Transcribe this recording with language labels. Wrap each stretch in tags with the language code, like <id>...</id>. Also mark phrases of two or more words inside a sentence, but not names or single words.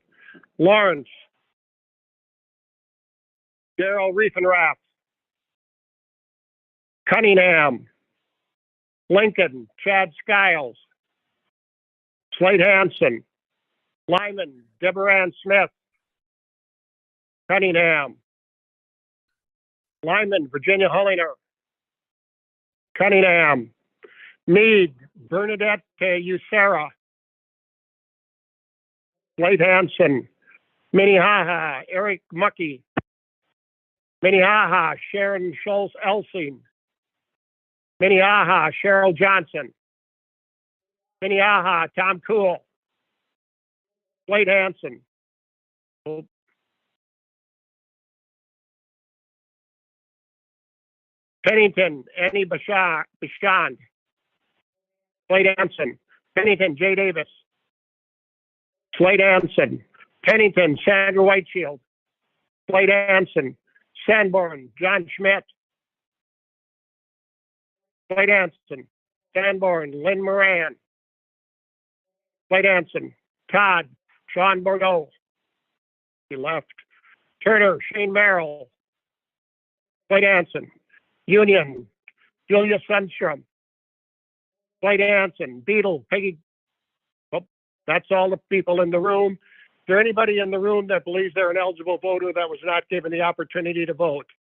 <en>Lawrence. Daryl Riefenrath. Cunningham. Lincoln, Chad Skiles. Slate Hansen. Lyman, Deborah Ann Smith. Cunningham. Lyman, Virginia Hollinger. Cunningham. Meade, Bernadette Usera. Slate Hansen. Minnehaha, Eric Muckey. Minnehaha, Sharon Schultz Elsing. Minnehaha, Cheryl Johnson. Minnehaha, Tom Cool. Slate Hansen. Pennington, Annie Bashand. Slate Hansen. Pennington, Jay Davis. Slate Hansen. Pennington, Sandra Whiteshield. Slate Hansen. Sanborn, John Schmidt. Slate Hansen. Sanborn, Lynn Moran. Slate Hansen. Todd, Sean Bordeaux. He left. Turner, Shane Merrill. Slate Hansen. Union, Julia Sundstrom. Slate Hansen. Beetle, Peggy. Oh, that's all the people in the room. Is there anybody in the room that believes they're an eligible voter that was not given the opportunity to vote?</en>